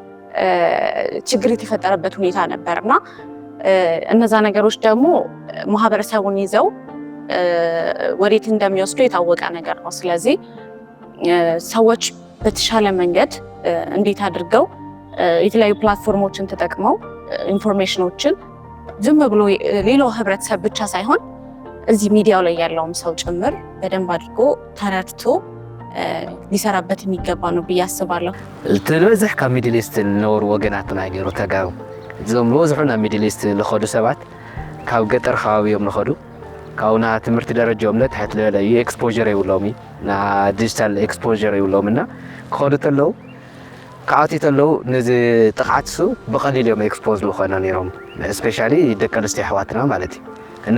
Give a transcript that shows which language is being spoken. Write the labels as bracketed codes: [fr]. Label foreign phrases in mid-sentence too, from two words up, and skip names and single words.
[am] ችግር የተፈጠረበት ሁኔታ ነበርና እነዛ ነገሮች ደግሞ ማህበረሰቡን ይዘው ወዴት እንደሚወስዱ የታወቀ ነገር ነው። ስለዚህ ሰዎች በተሻለ መንገድ እንዴት አድርገው የተለያዩ ፕላትፎርሞችን ተጠቅመው ኢንፎርሜሽኖችን ዝም ብሎ ሌላው ህብረተሰብ ብቻ ሳይሆን እዚህ ሚዲያው ላይ ያለውም ሰው ጭምር በደንብ አድርጎ ተረድቶ ሊሰራበት የሚገባ ነው ብዬ አስባለሁ። [ti] ትልበዝሕ ካብ ሚድል ኢስት ዝነበሩ ወገናትና ገይሩ ተጋሩ እዞም ዝበዝሑ ናብ ሚድል ኢስት ዝኸዱ ሰባት ካብ ገጠር ከባቢኦም ዝኸዱ ካብና ትምህርቲ ደረጃኦም ለታሕት ዝበለ እዩ ኤክስፖዠር የብሎም ና ዲጂታል ኤክስፖዠር የብሎም እና ክኸዱ ተለዉ ካብኣትዩ ተለዉ ነዚ ጥቕዓት ሱ ብቐሊል እዮም ኤክስፖዝ ዝኾነ ነይሮም እስፔሻሊ ደቂ ኣንስትዮ ኣሕዋትና ማለት እዩ እና